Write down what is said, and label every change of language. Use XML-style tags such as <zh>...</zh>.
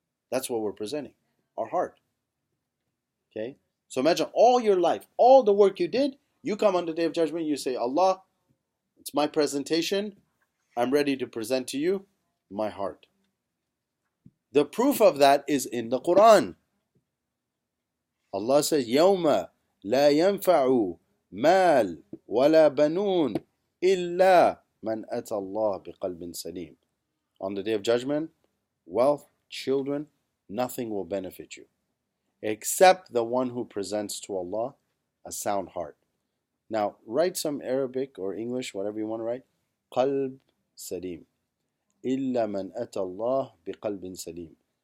<en>That's what we're presenting, our heart. Okay? So imagine all your life, all the work you did, you come on the day of judgment, you say, Allah, it's my presentation, I'm ready to present to you my heart. The proof of that is in the Quran. Allah says,</en> <ar>يَوْمَ لَا يَنْفَعُ مَالٌ وَلَا بَنُونَ إِلَّا مَنْ أَتَى اللَّهَ بِقَلْبٍ سَلِيمٍ.</ar> <en>On the day of judgment, wealth, children, nothing will benefit you except the one who presents to Allah a sound heart. Now, write some Arabic or English, whatever you want to write.</en> <ar>قلب سليم. إلا من أتى الله بقلب سليم.</ar>